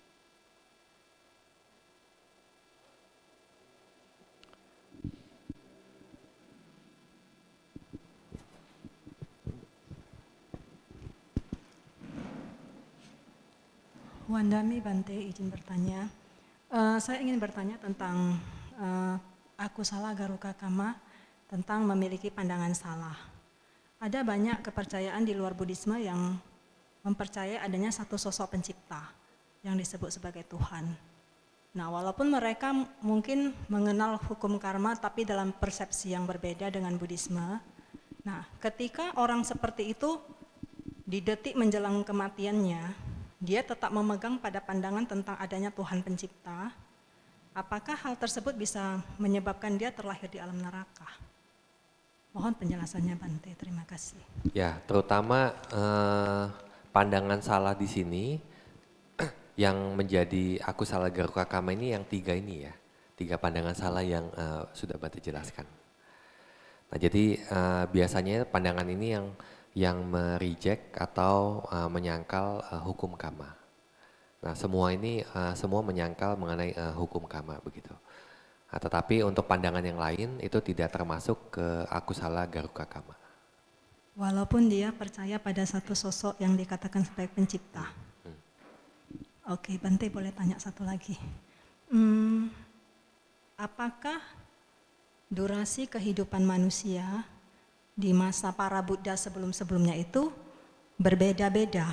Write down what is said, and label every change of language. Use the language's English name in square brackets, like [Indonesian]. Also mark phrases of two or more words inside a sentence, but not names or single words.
[Pali] Wandami Bante, [Indonesian] izin bertanya. Saya ingin bertanya tentang [Pali] akusala garuka kama, [Indonesian] tentang memiliki pandangan salah. Ada banyak kepercayaan di luar Buddhisme yang mempercayai adanya satu sosok pencipta yang disebut sebagai Tuhan. Nah, walaupun mereka mungkin mengenal hukum karma tapi dalam persepsi yang berbeda dengan Buddhisme. Nah, ketika orang seperti itu di detik menjelang kematiannya, dia tetap memegang pada pandangan tentang adanya Tuhan pencipta, apakah hal tersebut bisa menyebabkan dia terlahir di alam neraka? Mohon penjelasannya Bante, terima kasih. Ya, terutama pandangan salah di sini yang menjadi [Pali] akusala garuka kama [Indonesian] ini yang tiga ini ya, tiga pandangan salah yang sudah Bante jelaskan. Nah, jadi biasanya pandangan ini yang mereject atau menyangkal hukum karma. Nah, semua ini semua menyangkal mengenai hukum karma begitu. Nah, tetapi untuk pandangan yang lain itu tidak termasuk ke [Pali] akusala garuka kama. [Indonesian] Walaupun dia percaya pada satu sosok yang dikatakan sebagai pencipta. Oke, Bante boleh tanya satu lagi. Apakah durasi kehidupan manusia di masa para Buddha sebelum-sebelumnya itu berbeda-beda?